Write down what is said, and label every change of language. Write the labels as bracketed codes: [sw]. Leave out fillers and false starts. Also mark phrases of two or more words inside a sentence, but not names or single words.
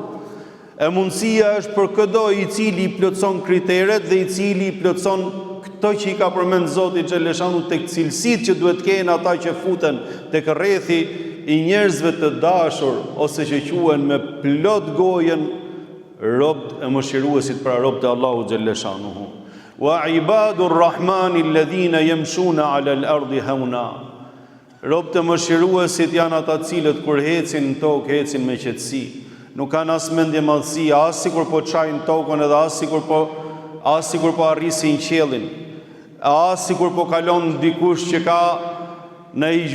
[sq] E mundësia është për çdo i cili i plotson kriteret dhe i cili i plotson këto që i ka përmend Zoti xhalleshanuhu tek cilësitë që duhet kenë ata që futen tek rrethi i njerëzve të dashur ose që quhen me plot gojen robët e mëshiruesit, pra robët e Allahu xhalleshanuhu. [ar] وعباد الرحمن الذين يمشون على الأرض هونا. [sq] Robët e mëshiruesit janë ata cilët kur ecin në tokë ecin me qetësi. Nuk kanë as mendje madhësie, as sikur po çajnë tokën, edhe as sikur po arrisin qiellin, as sikur po kalon dikush që ka në i